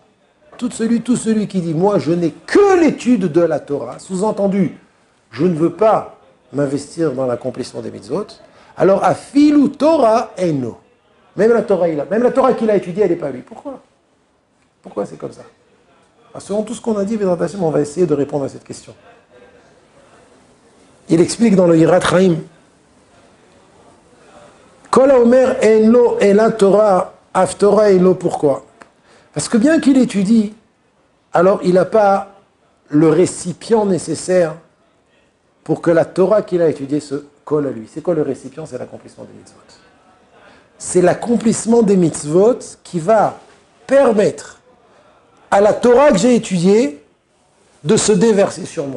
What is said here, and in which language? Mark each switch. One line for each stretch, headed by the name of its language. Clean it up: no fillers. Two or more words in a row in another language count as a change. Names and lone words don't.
French: Tout celui qui dit moi je n'ai que l'étude de la Torah, sous-entendu, je ne veux pas m'investir dans l'accomplissement des mitzvot.
Hebrew: Alors, אפילו תורה אינו.
French: Même la Torah qu'il a étudiée, elle n'est pas lui. Pourquoi? Pourquoi c'est comme ça? Alors, selon tout ce qu'on a dit, on va essayer de répondre à cette question. Il explique dans le Yirat Chaim.
Hebrew: כל האומר אינו אלא תורה אף תורה אינו.
French: Pourquoi? Parce que bien qu'il étudie, alors il n'a pas le récipient nécessaire pour que la Torah qu'il a étudiée se colle à lui. C'est quoi le récipient? C'est l'accomplissement des mitzvot. C'est l'accomplissement des mitzvot qui va permettre à la Torah que j'ai étudiée de se déverser sur moi.